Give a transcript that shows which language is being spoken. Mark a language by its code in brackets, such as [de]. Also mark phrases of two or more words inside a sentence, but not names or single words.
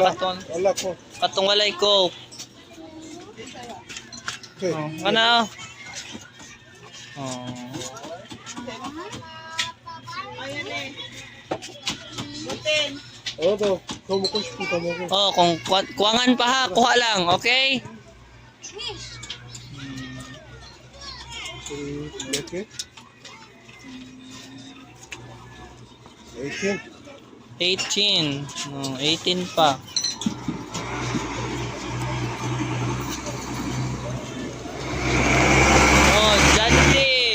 [ceb] wala ko. Katong walay ko. 오케이. Oh, ano? Oh. [ko] 더 먹고 싶은 거 먹어. [ceb] Oh, kung kuwangan pa ha, kuha lang, okay? [ko] 몇 개? 18? [ceb] 18. Oh, 18 pa. Oh, Jandi.